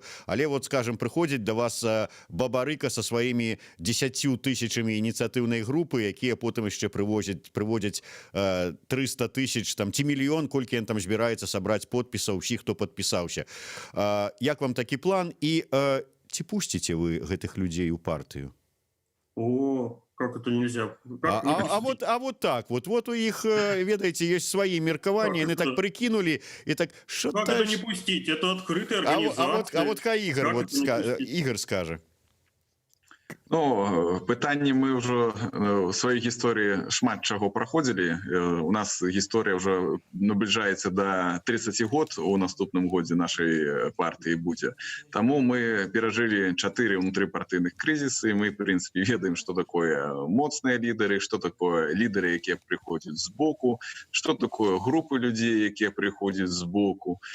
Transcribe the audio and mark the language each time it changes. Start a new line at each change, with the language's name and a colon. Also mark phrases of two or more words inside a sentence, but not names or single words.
Belarusian: Але вот, скажем, прыходзіць да вас Бабарыка са сваімі 10 тысячамі ініцыятыўнай групы, якія потым яшчэ прыводзяць 300 тысяч там ці мільён, колькі ён там збіраецца сабраць подпісаў усіх, хто падпісаўся. Як вам такі план і ці пусціце вы гэтых людзей у партыю?
Russian: Как это нельзя? Вот так.
Belarusian: Вот у іх, ведаеце, ёсць свае меркаванні, яны так прыкінулі і так...
Russian: Как это не пустить? Это открытая организация.
Belarusian: А вот хай Ігор скажа. Пытанне мы ўжо ў сваёй гісторыі шмат чаго праходзілі. У нас гісторыя ўжо набліжаецца да 30 год у наступным годзе нашай партыі будзе. Таму мы перажылі 4 унутрыпартыйных крызісы, мы, в прынцыпе, ведаем, што такое моцныя лідары, што такое лідары, якія прыходзяць збоку, што такое групы людзей, якія прыходзяць збоку.